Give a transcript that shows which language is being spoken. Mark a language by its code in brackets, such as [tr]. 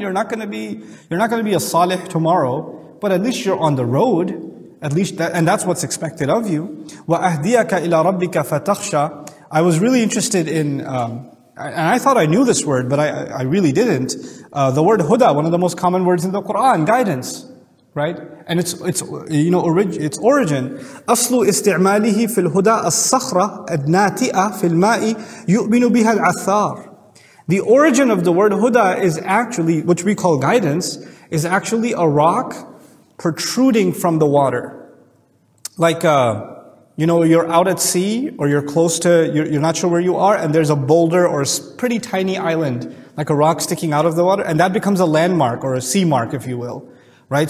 [en] You're not going to be a salih tomorrow, but at least you're on the road. At least and that's what's expected of you. [ar] وَأَهْدِيَكَ إِلَىٰ رَبِّكَ فَتَخْشَى. [en] I was really interested in, and I thought I knew this word, but I really didn't. The word huda, one of the most common words in the Quran, guidance, right? And its origin, [ar] أصل استعماله في الهدى الصخرة الناتئة في الماء يؤمن بها العثار. [en] The origin of the word huda is actually, which we call guidance, is actually a rock protruding from the water. Like, you're out at sea, or you're close to, you're not sure where you are, and there's a boulder or a pretty tiny island, like a rock sticking out of the water, and that becomes a landmark, or a sea mark, if you will. Right?